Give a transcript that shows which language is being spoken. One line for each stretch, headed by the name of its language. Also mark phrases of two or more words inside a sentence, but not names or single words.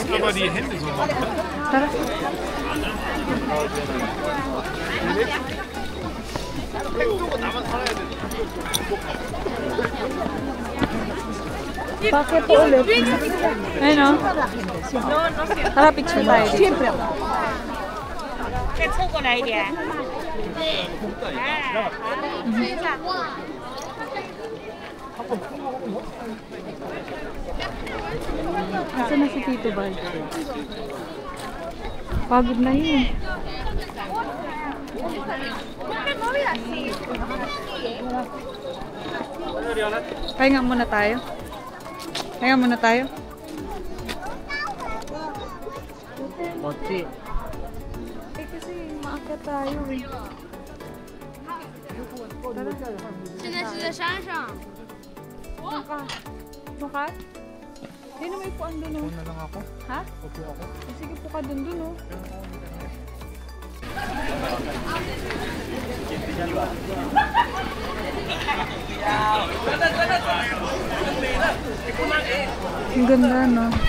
Filipino: Tara. Paakyat to ulit. Ayun o. Tara, picture tayo dito.
Chinese: 再凑过来一点。
Filipino: Nasaan na si Tito Bal? Pagod na yun. Pahinga muna tayo. Pahinga muna tayo. Mochi. Eh kasi maakyat tayo eh.
Chinese: 现在是在山上。
Filipino: Doon ka? Hindi na may puan doon, oh. Una lang ako. Ha? Upo ako. Sige po ka doon, oh. Ang ganda, no?